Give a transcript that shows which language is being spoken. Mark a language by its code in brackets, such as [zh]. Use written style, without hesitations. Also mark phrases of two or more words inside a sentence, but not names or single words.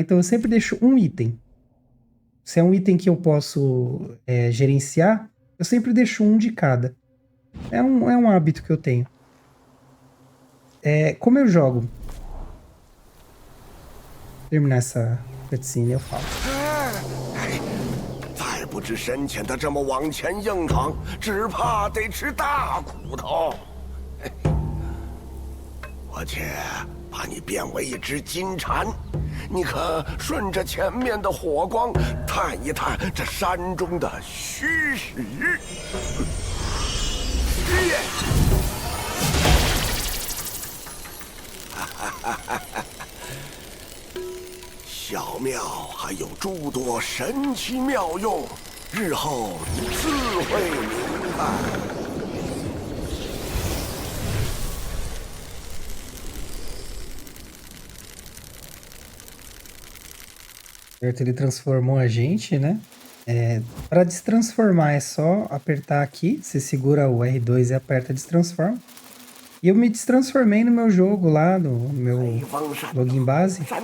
[pt] Então eu sempre deixo um item. Se é um item que eu posso gerenciar, eu sempre deixo um de cada. É um hábito que eu tenho. Como eu jogo? Vou terminar essa cutscene, eu falo. [zh] 再不知深浅的这么往前硬闯，只怕得吃大苦头。我且把你变为一只金蝉，你可顺着前面的火光探一探这山中的虚实。小庙还有诸多神奇妙用，日后你自会明白。 [pt] Certo, ele transformou a gente, né? Para destransformar é só apertar aqui. Você segura o R2 e aperta destransforma. E eu me destransformei no meu jogo lá, no meu login base.